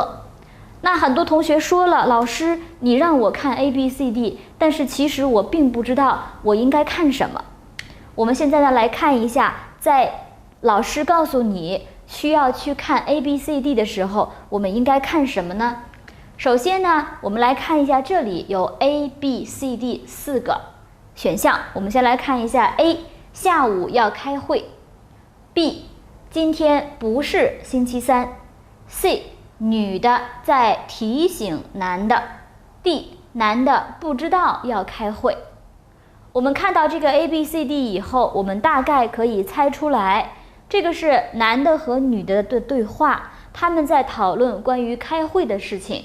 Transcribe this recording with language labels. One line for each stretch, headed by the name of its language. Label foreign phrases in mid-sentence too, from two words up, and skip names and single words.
Chinese: 那很多同學說了，老師你讓我看 A、B、C、D， 但是其實我並不知道我應該看什麼。我們現在呢來看一下，在老師告訴你需要去看 A、B、C、D 的時候，我們應該看什麼呢？首先呢，我們來看一下這裡有 A、B、C、D 4個選項。我們先來看一下 A， 下午要開會。 B，今天不是星期三。 C， 女的在提醒男的。 D， 男的不知道要開會。我們看到這個 A、B、C、D 以後，我們大概可以猜出來，這個是男的和女的的對話，他們在討論關於開會的事情。